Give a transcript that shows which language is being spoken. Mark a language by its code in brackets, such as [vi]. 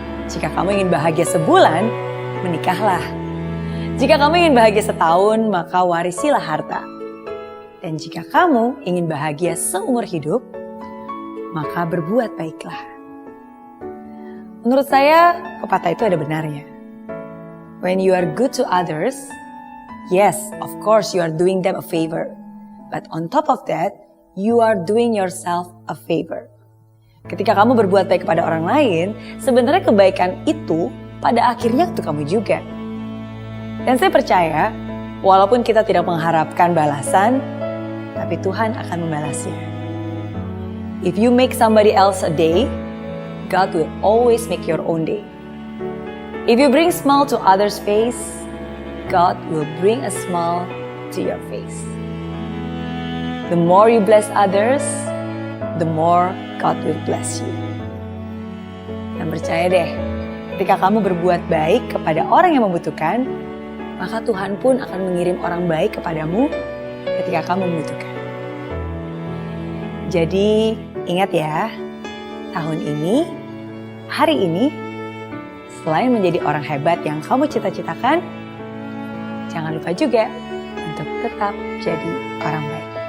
[id] Jika kamu ingin bahagia sebulan, menikahlah. Jika kamu ingin bahagia setahun, maka warisilah harta. Dan jika kamu ingin bahagia seumur hidup, maka berbuat baiklah. Menurut saya, pepatah itu ada benarnya. [en] When you are good to others, yes, of course you are doing them a favor. But on top of that, you are doing yourself a favor. [id] Ketika kamu berbuat baik kepada orang lain, sebenarnya kebaikan itu pada akhirnya untuk kamu juga. Dan saya percaya, walaupun kita tidak mengharapkan balasan, tapi Tuhan akan membalasnya. [en] If you make somebody else a day, God will always make your own day. If you bring smile to others' face, God will bring a smile to your face. The more you bless others, the more God will bless you. [id] Dan percaya deh, ketika kamu berbuat baik kepada orang yang membutuhkan, maka Tuhan pun akan mengirim orang baik kepadamu ketika kamu membutuhkan. Jadi ingat ya, tahun ini, hari ini, selain menjadi orang hebat yang kamu cita-citakan, jangan lupa juga untuk tetap jadi orang baik.